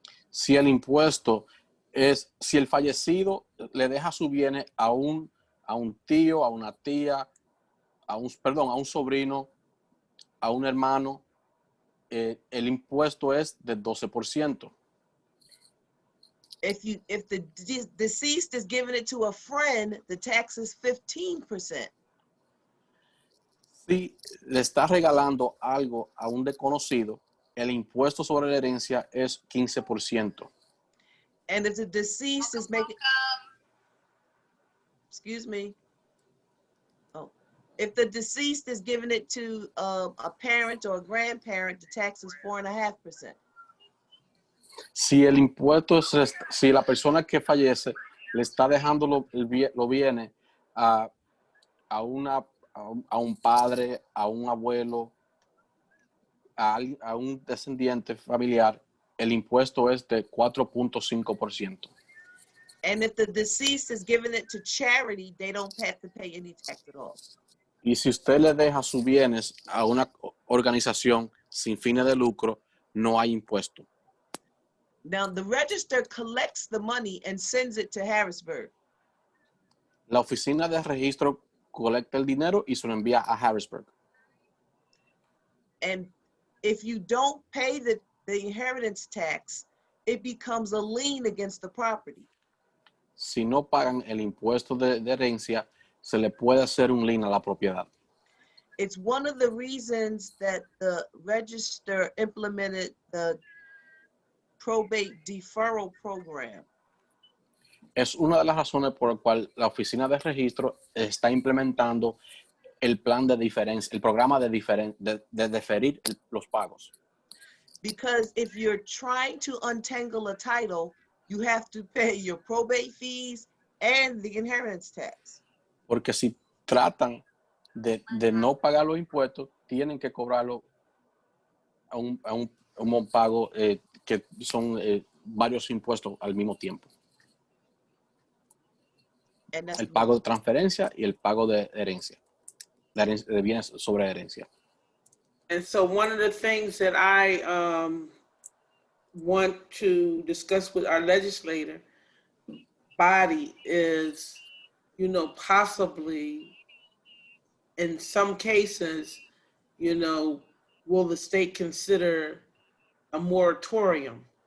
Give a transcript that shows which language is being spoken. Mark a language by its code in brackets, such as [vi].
[es] Si el impuesto es, si el fallecido le deja su bienes a un tío, a una tía, a un sobrino, a un hermano, el impuesto es de 12%. [en] If the deceased is giving it to a friend, the tax is 15%. [es] Si le está regalando algo a un desconocido, el impuesto sobre la herencia es 15%. [en] And if the deceased is making, if the deceased is giving it to a parent or a grandparent, the tax is 4.5%. [es] Si el impuesto es, si la persona que fallece le está dejando los bienes a un padre, a un abuelo, a un descendiente familiar, el impuesto es de 4.5%. [en] And if the deceased is giving it to charity, they don't have to pay any tax at all. [es] Y si usted le deja sus bienes a una organización sin fines de lucro, no hay impuesto. [en] Now, the register collects the money and sends it to Harrisburg. [es] La oficina de registro colecta el dinero y se lo envía a Harrisburg. [en] And if you don't pay the inheritance tax, it becomes a lien against the property. [es] Si no pagan el impuesto de herencia, se le puede hacer un lien a la propiedad. [en] It's one of the reasons that the register implemented the probate deferral program. [es] Es una de las razones por la cual la oficina de registro está implementando el plan de diferencia, el programa de deferir los pagos. [en] Because if you're trying to untangle a title, you have to pay your probate fees and the inheritance tax. [es] Porque si tratan de no pagar los impuestos, tienen que cobrarlo a un pago que son varios impuestos al mismo tiempo. El pago de transferencia y el pago de herencia, de bienes sobre herencia. [en] And so one of the things that I want to discuss with our legislator body is, possibly in some cases, will the state consider a moratorium?